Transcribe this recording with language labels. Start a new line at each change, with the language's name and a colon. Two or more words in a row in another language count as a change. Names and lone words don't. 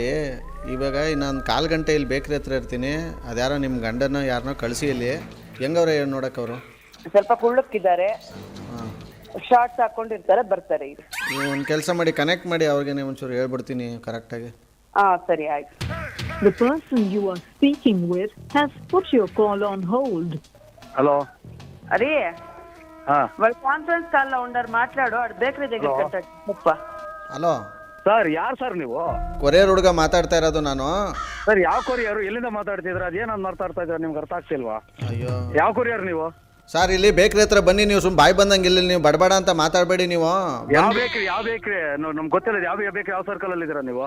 Kannada: ಇವಾಗ ಇನ್ನೊಂದು 1/4 ಗಂಟೆ ಇಲ್ಲಿ ಬೇಕ್ರಿ ಹತ್ರ ಇರ್ತೀನಿ. ಅದ್ಯಾರೋ ನಿಮ್ಮ ಗಂಡನ ಯಾರನ್ನೋ ಕಳಿಸಿ ಇಲ್ಲಿ. ಹೆಂಗವ್ರೆ ನೋಡಕ್ಕೆ ಅವರು? ಸ್ವಲ್ಪ ಕುಳ್ಳಕ್ಕಿದ್ದಾರೆ, ಹಾಂ, ಶಾರ್ಟ್ಸ್ ಹಾಕೊಂಡಿರ್ತಾರೆ, ಬರ್ತಾರೆ ಈಗ. ನೀವು ಒಂದು ಕೆಲಸ ಮಾಡಿ, ಕನೆಕ್ಟ್ ಮಾಡಿ ಅವ್ರಿಗೆ ಒಂಚೂರು ಹೇಳ್ಬಿಡ್ತೀನಿ ಕರೆಕ್ಟಾಗಿ. ಸರಿ ಆಯ್ತು.
English: The person you are speaking with has put your call on hold.
Kannada: ಹಲೋ, అరే ಹಾ
Telugu: కాన్ఫరెన్స్ కాల్ లో ఉండారు మాట్లాడు ఆడ బేకరీ దగ్గర కట్టాడు ముప్ప.
Kannada: ಹಲೋ ಸರ್, ಯಾರು ಸರ್ ನೀವು? ಕೊರಿಯರ್ ಹುಡುಗ ಮಾತಾಡ್ತಾ ಇರೋದು ನಾನು. ಸರ್, ಯಾವ ಕೊರಿಯರು? ಎಲ್ಲಿಂದ ಮಾತಾಡ್ತಿದ್ರ? ಅದೇನಂದ್ ಮಾತಾಡ್ತಾ ಇದ್ರ? ನಿಮ್ಗೆ ಅರ್ಥ ಆಗ್ತಿಲ್ವಾ? ಅಯ್ಯೋ, ಯಾವ ಕೊರಿಯರ್ ನೀವು? ಸರ್ ಇಲ್ಲಿ ಬೇಕ್ರಿ ಹತ್ರ ಬನ್ನಿ. ನೀವು ಸುಮ್ಮನೆ ಬಾಯಿ ಬಂದಂಗೆ ಇಲ್ಲಿ ನೀವು ಬಡಬಡ ಅಂತ ಮಾತಾಡಬೇಡಿ ನೀವು. ಯಾವ ಬೇಕ್ರಿ? ನಮ್ಗೆ ಗೊತ್ತಿಲ್ಲ. ಯಾವ ಬೇಕ್ರಿ, ಯಾವ ಸರ್ಕಲ್ ಅಲ್ಲಿ ಇದೀರಾ ನೀವು?